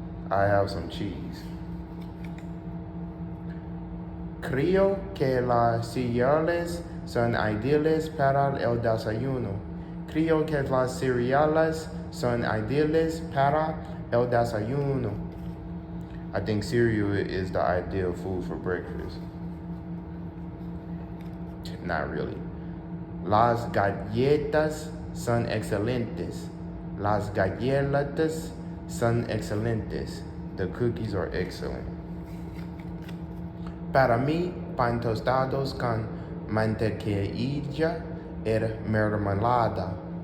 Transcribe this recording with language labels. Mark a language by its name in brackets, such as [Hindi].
[English] I have some cheese. [Spanish] Creo que las cereales son ideales para el desayuno. Creo que las cereales son ideales para el desayuno. [English] I think cereal is the ideal food for breakfast. Not really. [Spanish] Las galletas son excelentes. Las galletas son excelentes. [English] The cookies are excellent. [Spanish] Para mí, pan tostados con mantequilla y mermelada.